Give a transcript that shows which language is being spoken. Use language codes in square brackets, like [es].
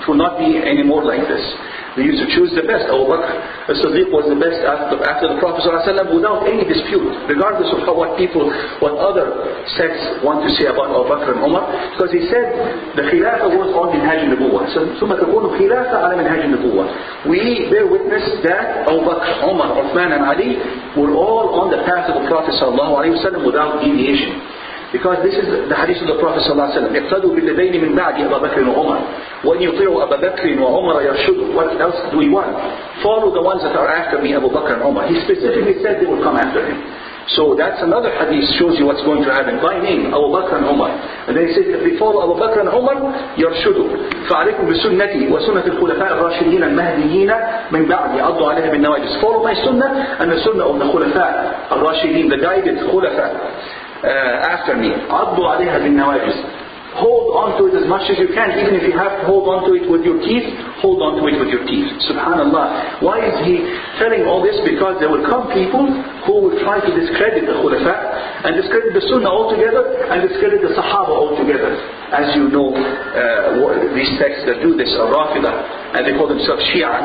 [en] It will not be any more like this. They used to choose the best. Abu Bakr as-Siddiq was the best after the Prophet ﷺ without any dispute, regardless of what other sects want to say about Abu Bakr and Umar, because he said the Khilafah was on minhaj al-Nubuwah. So [ar] ثم تكون خلافة على منهاج النبوة. [en] We bear witness that Abu Bakr, Umar, Uthman and Ali were all on the path of the Prophet ﷺ without deviation. Because this is the hadith of the Prophet ﷺ. [ar] اقتدوا بالذين من بعد أبا بكر وعمر وإن يطيعوا أبا بكر وعمر يرشدوا. [en] What else do we want? Follow the ones that are after me, Abu Bakr and Umar. He specifically said they will come after him. So that's another hadith, shows you what's going to happen. By name, Abu Bakr and Umar. And then he said, if we follow Abu Bakr and Umar, يرشدوا. [ar] فعليكم بسنتي وسنة الخلفاء الراشدين المهديين من بعد عضوا عليها بالنواجذ. [en] Follow my sunnah and the sunnah of the khulafa al-rashidin, the guided khulafa. After me, [ar] عضوا عليها بالنواجذ. [en] Hold on to it as much as you can. Even if you have to hold on to it with your teeth, hold on to it with your teeth. Subhanallah. Why is he telling all this? Because there will come people who will try to discredit the khulafa and discredit the sunnah altogether and discredit the sahaba altogether. As you know, these sects that do this are Rafidah, and they call themselves Shia.